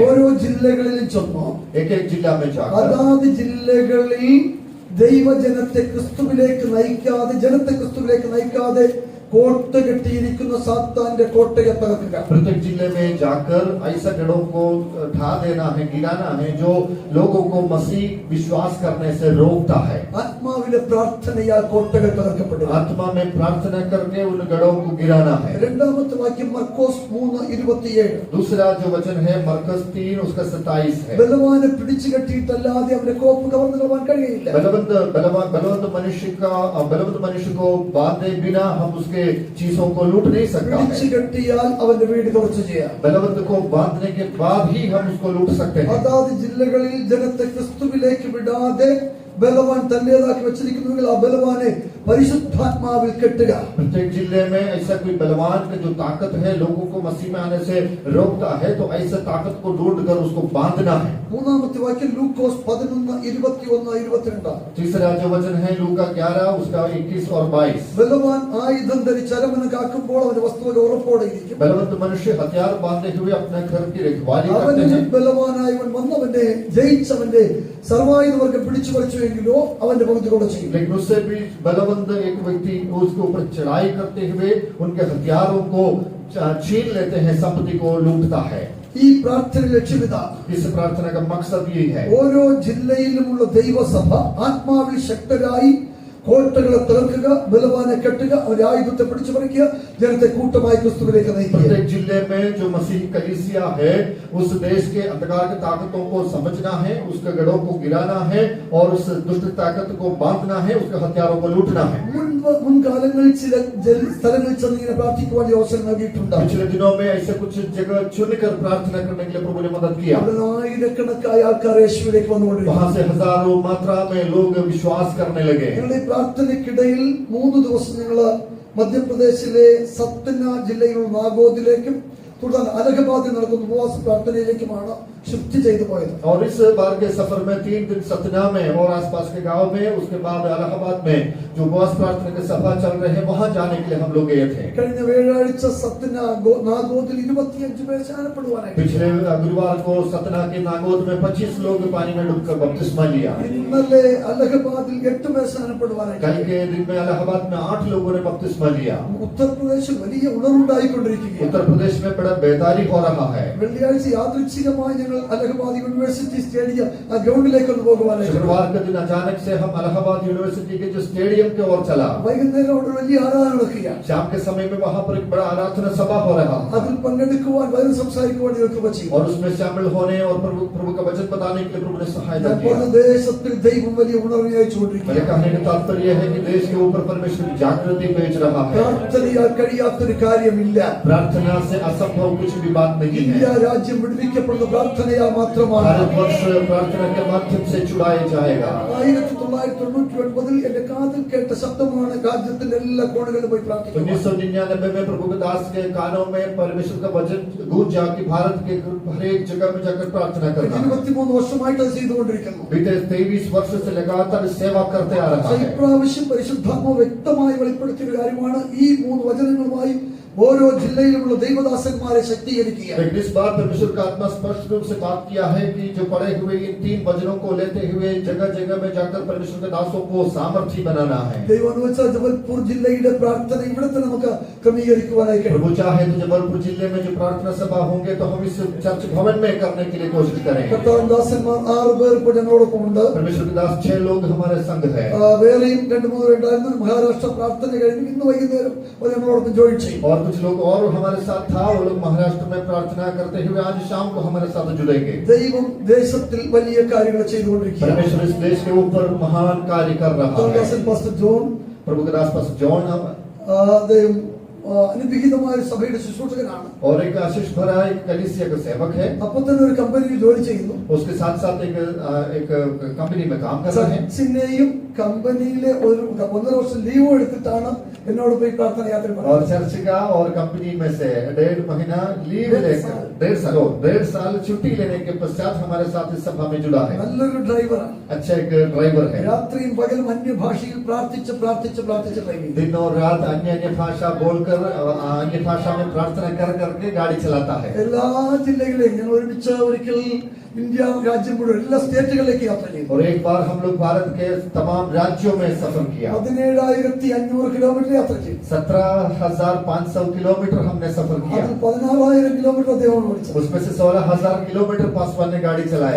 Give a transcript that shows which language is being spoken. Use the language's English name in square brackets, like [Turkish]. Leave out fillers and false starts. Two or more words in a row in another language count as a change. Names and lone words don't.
[Malayalam] ഓരോ ജില്ലകളിലും ചെന്നു [Hindi] एक एक जिला में जाकर [Malayalam] അതാത് ജില്ലകളിൽ ദൈവജനത്തെ ക്രിസ്തുവിലേക്ക് നയിക്കാതെ കോട്ട കെട്ടിയിരിക്കുന്ന സാത്താന്റെ കോട്ടയെ തകർക്കുക. [Hindi] प्रत्येक जिले में जाकर ऐसा गढ़ों को ढा देना है, गिराना है जो लोगों को मसीह विश्वास करने से रोकता है। [Malayalam] ആത്മാവിൽ ആത്മാവിലെ പ്രാർത്ഥനയാൽ കോട്ടകൾ തകർക്കപ്പെടുക. [Hindi] आत्मा में प्रार्थना करके उन गढ़ों को गिराना है. [Malayalam] രണ്ടാമത്തെ വാക്യം മർക്കോസ് 3:27. [Hindi] दूसरा जो वचन है मरकस 3 उसका 27 है. [Malayalam] ബലവാനെ പിടിച്ചു കെട്ടിയിട്ടല്ലാതെ അവന്റെ കോപ്പ് കവർന്നു കളയാൻ കഴിയില്ല. [Hindi] बलवंत मनुष्य को बांधे बिना हम उसके चीजों को लूट नहीं सकता [Malayalam] പിടിച്ചു [Hindi] है. [Malayalam] കെട്ടിയാൽ അവന്റെ വീട് തുറച്ചു ചെയ്യാം. [Hindi] बलवंत को बांधने के बाद ही हम उसको लूट सकते हैं. [Malayalam] അതാത് ജില്ലകളിൽ ജനത്തെ ക്രിസ്തുവിലേക്ക് വിടാതെ ബലവാൻ തന്റേതാക്കി വെച്ചിരിക്കുന്നുവെങ്കിൽ ആ ബലവാനെ പരിശുദ്ധാത്മാവിൽ കെട്ടുക. [Hindi] प्रत्येक जिले में ऐसा कोई बलवान का जो ताकत है लोगों को मसीह में आने से रोकता है तो ऐसे ताकत को ढूंढ कर उसको बांधना है. [Malayalam] മൂന്നാമത്തെ വാക്യം ലൂക്കോസ് 11:21-22. [Hindi] तीसरा जो वचन है लूका 11 उसका 21 और 22. [Malayalam] ബലവാൻ ആയുധം ധരിച്ച് അരമന കാക്കുമ്പോൾ അവന്റെ വസ്തുവിന്റെ ഉറപ്പോടെ ഇരിക്കും. [Hindi] बलवंत मनुष्य हथियार बांधे हुए अपने घर की रखवाली करते [Malayalam] അവനിൽ [Hindi] हैं. [Malayalam] ബലവാനായവൻ വന്നവന്റെ ജയിച്ചവന്റെ സർവായുധവർഗം പിടിച്ചു പറിച്ചുവെങ്കിലോ അവന്റെ പകുതി കൂടെ ചെയ്യും. [Hindi] लेकिन उससे भी बलवंत एक व्यक्ति उसके ऊपर चढ़ाई करते हुए उनके हथियारों को छीन लेते हैं, संपत्ति को लूटता है. [Malayalam] ഈ പ്രാർത്ഥന ലക്ഷ്യമിതാണ്. [Hindi] इस प्रार्थना का मकसद यही है. [Malayalam] ഓരോ ജില്ലയിലുമുള്ള ദൈവസഭ ആത്മാവിൽ ശക്തരായി കോട്ടകളെ തകർക്കുക, ബലവാനെ കെട്ടുക, അവരുടെ ആയുധത്തെ പിടിച്ചു പറിക്കുക, ജനത്തെ കൂട്ടമായി ക്രിസ്തുവിലേക്ക് നയിക്കുക. [Hindi] प्रत्येक जिले में जो मसीह कलीसिया है उस देश के अंधकार की ताकतों को समझना है, उसके गढ़ों को गिराना है और उस दुष्ट ताकत को बांधना है, उसके हथियारों को लूटना है. [Malayalam] മുൻകാലങ്ങളിൽ ചില സ്ഥലങ്ങളിൽ ചെന്ന് ഇങ്ങനെ പ്രാർത്ഥിക്കുവാൻ അവസരം നൽകിയിട്ടുണ്ട്. [Hindi] पिछले दिनों में ऐसे कुछ जगह चुनकर प्रार्थना करने के लिए प्रभु ने मदद किया. [Malayalam] അവിടെ ആയിരക്കണക്കായ ആൾക്കാർ യേശുവിലേക്ക് വന്നുകൊണ്ടിരിക്കുന്നു. [Hindi] वहां से हजारों मात्रा में लोग विश्वास करने लगे. [Malayalam] ഞങ്ങളുടെ ഈ പ്രാർത്ഥനയ്ക്കിടയിൽ 3 ദിവസം ഞങ്ങള് മധ്യപ്രദേശിലെ സത്ന ജില്ലയിലുള്ള നാഗോദിലേക്കും തുടർന്ന് അലഹബാദിൽ നടക്കുന്ന ഉപവാസ പ്രാർത്ഥനയിലേക്കുമാണ് ഷിഫ്റ്റ് ചെയ്തു പോയത്. [Hindi] और इस बार के सफर में 3 दिन सतना में और आसपास के गांव में, उसके बाद इलाहाबाद में जो उपवास प्रार्थना के सभा चल रहे हैं वहां जाने के लिए हम लोग गए थे. [Malayalam] കഴിഞ്ഞ വ്യാഴാഴ്ച സത്ന നാഗോദിൽ 25 പേർ സ്നാനപ്പെടുവാനായിട്ട്. [Hindi] पिछले गुरुवार को सतना के नागोद में 25 लोग पानी में डूबकर बपतिस्मा लिया. [Malayalam] ഇന്നലെ അലഹബാദിൽ 8 പേർ സ്നാനപ്പെടുവാനായിട്ട്. [Hindi] कल के दिन में इलाहाबाद में 8 लोगों ने बपतिस्मा लिया. [Malayalam] ഉത്തർപ്രദേശിൽ വലിയ ഉണർവുണ്ടായിക്കൊണ്ടിരിക്കുകയാണ്. [Hindi] उत्तर प्रदेश में बड़ा बेदारी हो रहा है. [Malayalam] വെള്ളിയാഴ്ച യാദൃച്ഛികമായി ഞങ്ങൾ അലഹബാദ് [English] university stadium [Malayalam] ആ ഗ്രൗണ്ടിലേക്ക് ഒന്ന് പോകുവാനായിട്ട്. [Hindi] शुक्रवार के दिन अचानक से हम इलाहाबाद यूनिवर्सिटी के जो स्टेडियम की ओर चला. [Malayalam] വൈകുന്നേരം അവിടെ വലിയ ആരാധന നടക്കുകയാണ്. [Hindi] शाम के समय में वहां पर एक बड़ा आराधना सभा हो रहा था [Malayalam] അതിൽ പങ്കെടുക്കുവാൻ വചനം സംസാരിക്കുവാൻ ഞങ്ങൾക്ക് പറ്റി. [Hindi] और उसमें शामिल होने और प्रभु का वचन बताने के लिए प्रभु ने सहायता की. [Malayalam] ദേശത്തിൽ ദൈവം വലിയ ഉണർവ് [Hindi] मेरे [Malayalam] അയച്ചുകൊണ്ടിരിക്കുകയാണ്. [Hindi] कहने का तात्पर्य है कि देश के ऊपर परमेश्वर की जागृति भेज रहा है. [Malayalam] പ്രാർത്ഥനയാൽ കഴിയാത്തൊരു കാര്യമില്ല. [Hindi] प्रार्थना से असंभव कुछ भी बात नहीं [Malayalam] ഇന്ത്യ [Hindi] है. [Malayalam] രാജ്യം വിടുവിക്കപ്പെടുന്ന പ്രാർത്ഥനയാൽ മാത്രമാണ്. [Hindi] भारतवर्ष प्रार्थना के माध्यम से छुड़ाया जाएगा. [Malayalam] 1999 എന്റെ കാതിൽ കേട്ട ശബ്ദമാണ് രാജ്യത്തിന്റെ എല്ലാ കോണുകളിലും പോയി പ്രാർത്ഥിക്കുന്നത്. [Hindi] 1999 में प्रभु के दास के कानों में परमेश्वर का वचन गूंजा कि भारत के हर एक जगह में जाकर प्रार्थना करना. [Malayalam] 23 വർഷമായിട്ട് അത് ചെയ്തുകൊണ്ടിരിക്കുന്നു. [Hindi] बीते 23 वर्ष से लगातार सेवा करते आ रहा है. [Malayalam] ഇപ്രാവശ്യം പരിശുദ്ധാത്മാവ് വ്യക്തമായി വെളിപ്പെടുത്തിയ ഒരു കാര്യമാണ് ഈ 3 വചനങ്ങളുമായി ഓരോ ജില്ലയിലുമുള്ള ദൈവദാസന്മാരെ ശക്തീകരിക്കുക. [Hindi] लेकिन इस बार परमेश्वर का आत्मा स्पष्ट रूप से बात किया है कि जो पढ़े हुए इन 3 वचनों को लेते हुए जगह जगह में जाकर परमेश्वर के दासों को सामर्थी बनाना है. [Malayalam] ദൈവം അനുവദിച്ചാൽ ജബൽപൂർ ജില്ലയുടെ പ്രാർത്ഥന ഇവിടെ തന്നെ നമുക്ക് ക്രമീകരിക്കുവാനായി കഴിയും. [Hindi] प्रभु चाहे तो जबलपुर जिले में जो प्रार्थना सभा होंगे तो हम इस चर्च भवन में करने के लिए कोशिश करें. [Malayalam] കർത്താവിന്റെ ദാസന്മാർ 6 പേർ ഇപ്പോൾ ഞങ്ങളോടൊപ്പം ഉണ്ട്. [Hindi] परमेश्वर के दास 6 लोग हमारे संग है. [Malayalam] വേറെയും 2-3 ഉണ്ടായിരുന്നു. മഹാരാഷ്ട്ര പ്രാർത്ഥന കഴിഞ്ഞു ഇന്ന് വൈകുന്നേരം അവർ ഞങ്ങളോടൊപ്പം ജോയിൻ ചെയ്യും. [Hindi] और कुछ लोग और हमारे साथ था, वो लोग महाराष्ट्र में प्रार्थना करते हुए आज शाम को हमारे साथ जुड़ेंगे. [Malayalam] ദൈവം ദേശത്തിൽ വലിയ കാര്യങ്ങൾ ചെയ്തുകൊണ്ടിരിക്കുകയാണ്. [Hindi] परमेश्वर इस देश के ऊपर महान कार्य कर रहा है. [Malayalam] ദാസൻ പാസ്റ്റർ ജോൺ, [Hindi] प्रभु के दास पास जॉन [Malayalam] അദ്ദേഹം അനുഗ്രഹീതമായ ഒരു സഭയുടെ ശുശ്രൂഷകനാണ്. [Hindi] और एक आशीष भरा एक कलीसिया का सेवक है. [Malayalam] അപ്പോൾ തന്നെ ഒരു കമ്പനിയിൽ ജോലി ചെയ്യുന്നു. [Hindi] उसके साथ साथ एक कंपनी में काम कर रहे हैं. [Malayalam] ചർച്ചിനെയും കമ്പനിയിലെ ഒരു 1.5 വർഷം ലീവ് എടുത്തിട്ടാണ് എന്നോട് പോയി പ്രാർത്ഥന യാത്ര [Hindi] और चर्च का और कंपनी में से 1.5 महीना लीव लेकर 1.5 साल छुट्टी लेने के पश्चात हमारे साथ इस सभा में जुड़ा है. [Malayalam] നല്ലൊരു ഡ്രൈവറാണ്. [Hindi] अच्छा एक ड्राइवर है. [Malayalam] രാത്രിയും പകലും അന്യഭാഷയിൽ പ്രാർത്ഥിച്ച് ഡ്രൈവിംഗ്. [Hindi] दिन और रात अन्य भाषा बोलकर अन्य भाषा में प्रार्थना कर करके गाड़ी चलाता है. [Malayalam] എല്ലാ ജില്ലകളിലും ഞങ്ങൾ ഒരുമിച്ച് ഒരിക്കൽ ഇന്ത്യ രാജ്യം മുഴുവൻ എല്ലാ സ്റ്റേറ്റുകളിലേക്ക് യാത്ര ചെയ്തു. [Hindi] और एक बार हम लोग भारत के तमाम राज्यों में सफर किया. [Malayalam] 17,500 കിലോമീറ്റർ യാത്ര ചെയ്തു. [Hindi] 17,500 किलोमीटर हमने सफर किया. [Malayalam] അതിൽ 16,000 കിലോമീറ്റർ അദ്ദേഹം ഓടിച്ചു. [Hindi] उसमें से 16,000 किलोमीटर पासवान ने गाड़ी चलाया.